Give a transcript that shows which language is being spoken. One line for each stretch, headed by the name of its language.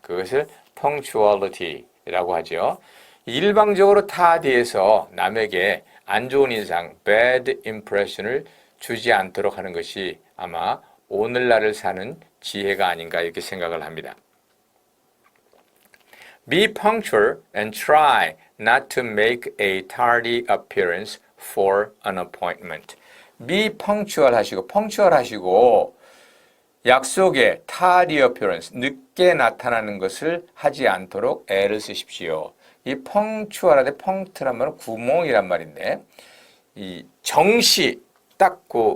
Korean: 그것을 punctuality라고 하죠. 일방적으로 tardy에서 남에게 안 좋은 인상,
English: bad impression
Korean: 을 주지 않도록 하는 것이 아마 오늘날을 사는 지혜가 아닌가 이렇게 생각을 합니다.
English: Be punctual and try not to make a tardy appearance for an appointment. Be punctual
Korean: 하시고 약속에
English: tardy appearance,
Korean: 늦게 나타나는 것을 하지 않도록 애를 쓰십시오. 이 punctual한테 punct란 말은 구멍이란 말인데 이 정시 딱